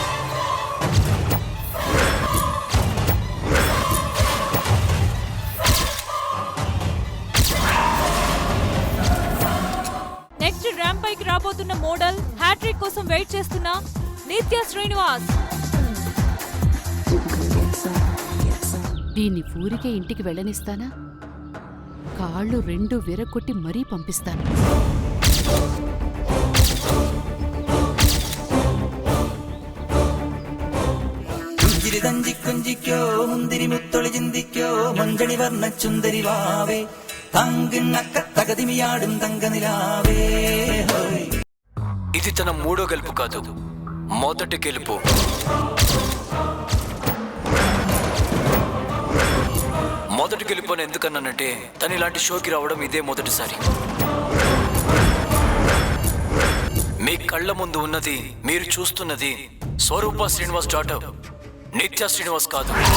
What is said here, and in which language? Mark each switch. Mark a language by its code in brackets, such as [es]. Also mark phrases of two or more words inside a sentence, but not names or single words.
[en] next ramp [te] పైకి రాబోతున్న [en] model hat-trick [te] కోసం వెయిట్ చేస్తున్న నిత్య శ్రీనివాస్. దీన్ని ఊరికే ఇంటికి వెళ్ళనిస్తానా? కాళ్ళు రెండు విరగొట్టి మరీ పంపిస్తాను. [ml] കുഞ്ചിക്കോ മുന്തിരി മുത്തൊളി ചിന്തിക്കോ മഞ്ചണി വർണ്ണ ചുന്ദരി വാവേ തങ്കിണ്ണക്ക തകതിമിയാടും തങ്കനിലാവേ. [te] ఇది తన మూడో గెలుపు కాదు, మొదటి గెలుపు. మొదటి గెలుపు అని ఎందుకన్నానంటే తను ఇలాంటి షోకి రావడం ఇదే మొదటిసారి. మీ కళ్ళ ముందు ఉన్నది, మీరు చూస్తున్నది స్వరూప శ్రీనివాస్ డాటర్ నిత్య శ్రీనివాస్ కాదు.